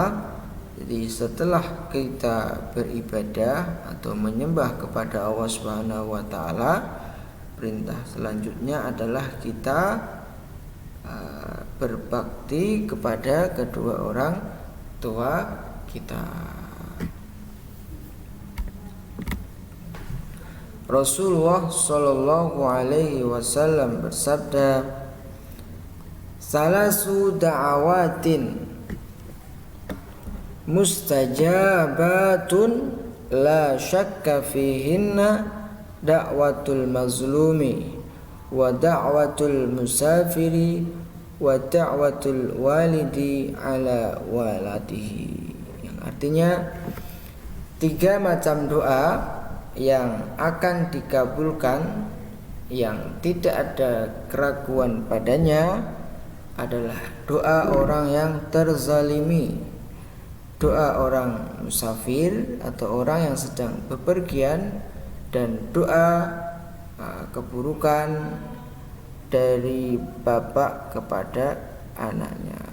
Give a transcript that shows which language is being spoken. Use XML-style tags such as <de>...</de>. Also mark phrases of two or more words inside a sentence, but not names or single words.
<id>Jadi setelah kita beribadah atau menyembah kepada Allah</id> <ar>سبحانه وتعالى,</ar> <id>perintah selanjutnya adalah kita berbakti kepada kedua orang tua kita. Rasulullah</id> <ar>صلى الله عليه وسلم</ar> <id>bersabda,</id> <ar>"ثلاث دعوات مستجابات لا شك فيهن دعوة المظلوم ودعوة المسافر ودعوة الوالد على ولده."</ar> <id>Yang artinya 3 macam doa yang akan dikabulkan, yang tidak ada keraguan padanya, adalah doa orang yang terzalimi, doa orang musafir atau orang yang sedang bepergian, dan doa keburukan dari bapak kepada anaknya.</id>